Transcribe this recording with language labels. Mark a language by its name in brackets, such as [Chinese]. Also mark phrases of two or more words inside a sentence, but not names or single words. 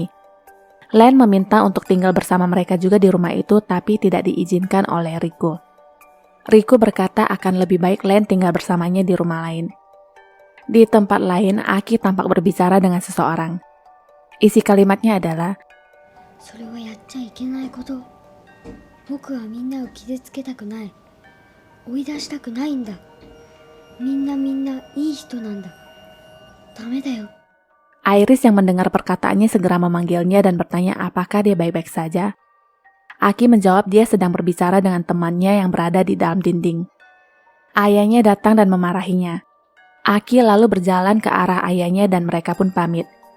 [Indonesian] Len meminta untuk tinggal bersama mereka juga di rumah itu, tapi tidak diizinkan oleh Riku. Riku berkata akan lebih baik Len tinggal bersamanya di rumah lain. Di tempat lain, Aki tampak berbicara dengan seseorang. Isi kalimatnya adalah, [Japanese] それはやっちゃいけないこと。僕はみんなを傷つけたくない。追い出したくないんだ。みんないい人なんだ。ダメだよ。 [Indonesian] Iris yang mendengar perkataannya segera memanggilnya dan bertanya apakah dia baik-baik saja. Aki menjawab dia sedang berbicara dengan temannya yang berada di dalam dinding. Ayahnya datang dan memarahinya. Aki lalu berjalan ke arah ayahnya dan mereka pun pamit.